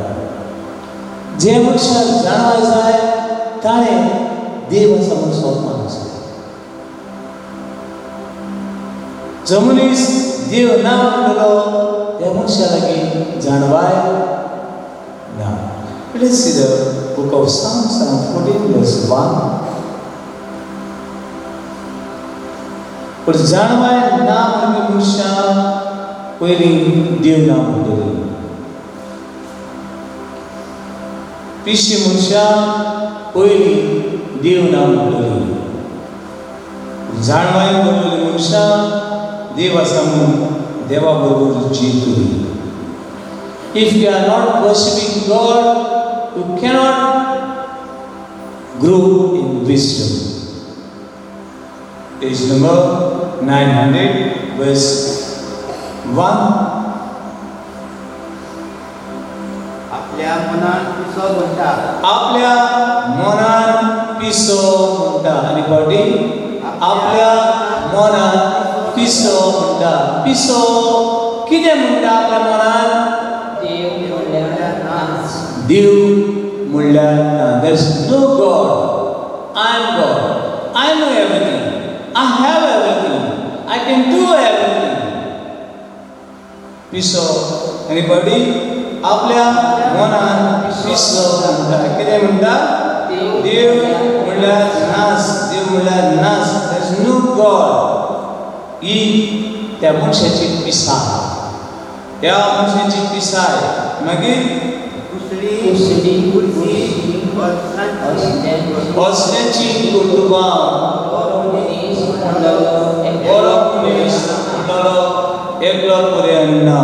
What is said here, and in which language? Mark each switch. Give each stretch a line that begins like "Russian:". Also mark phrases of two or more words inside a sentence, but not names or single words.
Konkani: जे मनशाक जाणवाय जाय ताणें देव आसा म्हूण स्वप्न आसा. जो मनीस देव ना म्हणटलो त्या मनशा लागीं जाणवाय ना.
English: Let's see the book of Psalms, Psalm 14 verse 1.
Konkani: पण जाणवाय ना म्हणपी मनशां पयलीं देव ना म्हणटली. पिशी मनशां पयलीं देव ना म्हणटली. जाणवाय करतली मनशां देव आसा म्हणून देवा बरोबर जियेतली.
English: If you are not worshipping God, you cannot grow in wisdom. Page number 900, verse 1.
Konkani: आपल्या मनान पिसो म्हणटा. आपल्या मनान पिसो म्हणटा. आनी फावटी आपल्या मनान पिसो म्हणटा. पिसो कितें म्हणटा आपल्या मनान? देव म्हणल्यार ना.
English: There is no God. I am God. I know everything. I have everything. I can do everything.
Konkani: पिसो. Anybody? आपल्या मनान पिसो म्हणटा. कितें म्हणटा? देव म्हणल्यार नास. देव म्हणल्यार नास.
English: There is no God.
Konkani: ही त्या मनशाची पिसाय. त्या मनशाची पिसाय. मागीर असल्याची कुटुंबां एकलो पर्यंत.